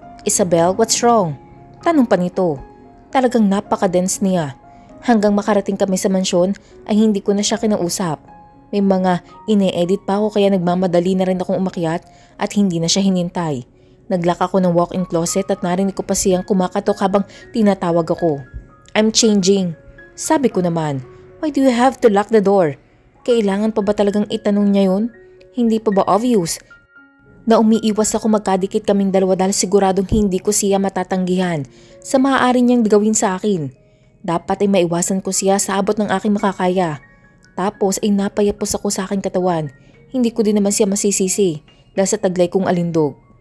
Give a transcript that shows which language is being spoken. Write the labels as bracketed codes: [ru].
[tl] Isabel, [en] what's wrong? [tl] Tanong pa nito. Talagang napaka-dense niya. Hanggang makarating kami sa mansyon ay hindi ko na siya kinausap. May mga ine-edit pa ako kaya nagmamadali na rin akong umakyat at hindi na siya hinintay. Naglock ako ng walk-in closet at narinig ko pa siyang kumakatok habang tinatawag ako. [en] I'm changing. [tl] Sabi ko naman, [en] why do you have to lock the door? [tl] Kailangan pa ba talagang itanong niya yun? Hindi pa ba obvious? Na umiiwas ako magkadikit kaming dalawa dahil siguradong hindi ko siya matatanggihan sa maaari niyang gawin sa akin. Dapat ay maiwasan ko siya sa abot ng aking makakaya. Tapos ay napayapos ako sa aking katawan. Hindi ko din naman siya masisisi dahil sa taglay kong alindog.